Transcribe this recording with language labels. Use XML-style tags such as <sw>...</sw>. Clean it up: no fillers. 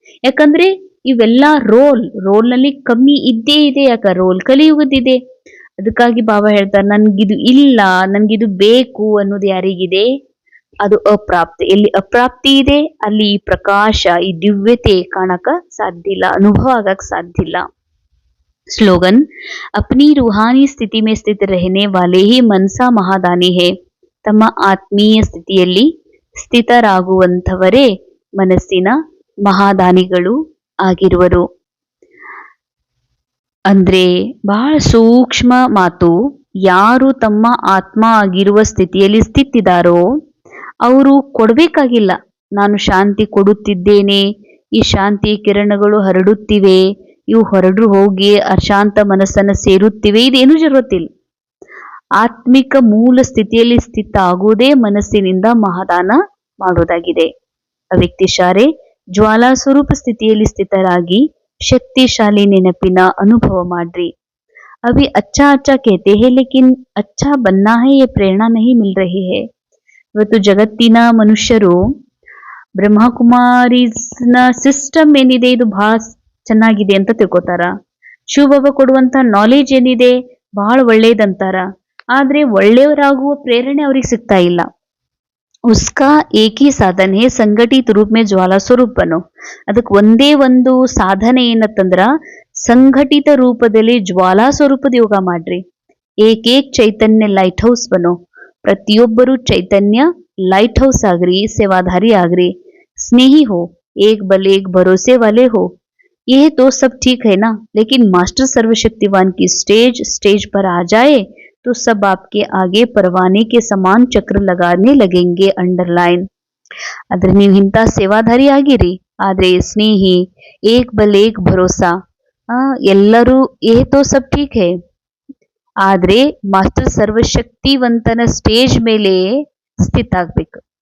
<kn>ಯಾಕಂದ್ರೆ ಇವೆಲ್ಲ ರೋಲ್ ನಲ್ಲಿ ಕಮ್ಮಿ ಇದ್ದೇ ಇದೆ. ಯಾಕ? ರೋಲ್ ಕಲಿಯುಗದಿದೆ. ಅದಕ್ಕಾಗಿ ಬಾಬಾ ಹೇಳ್ತಾರೆ, ನನ್ಗಿದು ಇಲ್ಲ, ನನ್ಗಿದು ಬೇಕು ಅನ್ನೋದು ಯಾರಿಗಿದೆ? ಅದು ಅಪ್ರಾಪ್ತಿ. ಎಲ್ಲಿ ಅಪ್ರಾಪ್ತಿ ಇದೆ ಅಲ್ಲಿ ಈ ಪ್ರಕಾಶ, ಈ ದಿವ್ಯತೆ ಕಾಣಕ ಸಾಧ್ಯ ಇಲ್ಲ, ಅನುಭವ ಆಗಕ್ ಸಾಧ್ಯ ಇಲ್ಲ.</kn> <hi>स्लोगन, अपनी रूहानी स्थिति में स्थित रहने वाले ही मनसा महादानी है.</hi> <kn>ತಮ್ಮ ಆತ್ಮೀಯ ಸ್ಥಿತಿಯಲ್ಲಿ ಸ್ಥಿತರಾಗುವಂಥವರೇ ಮನಸ್ಸಿನ ಮಹಾದಾನಿಗಳು ಆಗಿರುವರು. ಅಂದ್ರೆ ಬಹಳ ಸೂಕ್ಷ್ಮ ಮಾತು. ಯಾರು ತಮ್ಮ ಆತ್ಮ ಆಗಿರುವ ಸ್ಥಿತಿಯಲ್ಲಿ ಸ್ಥಿತಿದಾರೋ ಅವರು ಕೊಡ್ಬೇಕಾಗಿಲ್ಲ, ನಾನು ಶಾಂತಿ ಕೊಡುತ್ತಿದ್ದೇನೆ, ಈ ಶಾಂತಿ ಕಿರಣಗಳು ಹರಡುತ್ತಿವೆ, ಇವು ಹೊರಡ್ರು ಹೋಗಿ ಅಶಾಂತ ಮನಸ್ಸನ್ನು ಸೇರುತ್ತಿವೆ, ಇದೇನು ಜರುತ್ತಿಲ್ಲ. ಆತ್ಮಿಕ ಮೂಲ ಸ್ಥಿತಿಯಲ್ಲಿ ಸ್ಥಿತ ಆಗುವುದೇ ಮನಸ್ಸಿನಿಂದ ಮಹಾದಾನ ಮಾಡುವುದಾಗಿದೆ. ಅವ್ಯಕ್ತಿಶಾರೆ ಜ್ವಾಲಾ ಸ್ವರೂಪ ಸ್ಥಿತಿಯಲ್ಲಿ ಸ್ಥಿತರಾಗಿ ಶಕ್ತಿಶಾಲಿ ನೆನಪಿನ ಅನುಭವ ಮಾಡ್ರಿ.</kn> <hi>अभी अच्छा अच्छा कहते हैं लेकिन अच्छा बनना है ये प्रेरणा नहीं मिल रही है.</hi> <kn>ಇವತ್ತು ಜಗತ್ತಿನ ಮನುಷ್ಯರು ಬ್ರಹ್ಮಕುಮಾರಿಸ್ನ ಸಿಸ್ಟಮ್ ಏನಿದೆ ಇದು ಬಹಳ ಚೆನ್ನಾಗಿದೆ ಅಂತ ತಿಳ್ಕೊತಾರ. ಶಿವಬಾಬಾ ಕೊಡುವಂತ ನಾಲೆಜ್ ಏನಿದೆ ಬಹಳ ಒಳ್ಳೇದಂತಾರ. ಆದ್ರೆ ಒಳ್ಳೆಯವರಾಗುವ ಪ್ರೇರಣೆ ಅವ್ರಿಗೆ ಸಿಗ್ತಾ ಇಲ್ಲ.</kn> <hi>ಉಸ್ಕಾ ಏಕ್ ಹಿ ಸಾಧನ ಹೇ ಸಂಘಟಿತ ರೂಪ ಮೇ ಜ್ವಾಲಾ ಸ್ವರೂಪ ಬನೋ.</hi> <kn>ಅದಕ್ಕೆ ಒಂದೇ ಒಂದು ಸಾಧನೆ ಏನತ್ತಂದ್ರ ಸಂಘಟಿತ ರೂಪದಲ್ಲಿ ಜ್ವಾಲಾ ಸ್ವರೂಪದ ಯೋಗ ಮಾಡ್ರಿ.</kn> <hi>ಏಕ್ ಚೈತನ್ಯ ಲೈಟ್ ಹೌಸ್ ಬನೋ.</hi> <kn>ಪ್ರತಿಯೊಬ್ಬರು ಚೈತನ್ಯ ಲೈಟ್ ಹೌಸ್ ಆಗ್ರಿ, ಸೇವಾಧಾರಿ ಆಗ್ರಿ,</kn> <hi>ಸ್ನೇಹಿ ಹೋ, ಏಕ್ ಬಲ್ ಏಕ್ ಭರೋಸೆ ವಾಲೆ ಹೋ. यह तो सब ठीक है ना, लेकिन मास्टर सर्वशक्तिवान की स्टेज पर आ जाए तो सब आपके आगे परवाने के समान चक्र लगाने लगेंगे.</hi> <en>Underline.</en> <kn>ಆದ್ರೆ ನೀವು ಇಂಥ ಸೇವಾಧಾರಿ ಆಗಿರಿ, ಆದ್ರೆ ಸ್ನೇಹಿ, ಏಕ್ ಬಲ್ ಏಕ್ ಭರೋಸಾ, ಎಲ್ಲರೂ</kn> <hi>ಏ ತೋ ಸಬ್ ಠೀಕ್ ಹೇ,</hi> <kn>ಆದ್ರೆ ಮಾಸ್ಟರ್ ಸರ್ವಶಕ್ತಿವಂತನ ಸ್ಟೇಜ್ ಮೇಲೆ ಸ್ಥಿತ ಆಗ್ಬೇಕು.</kn>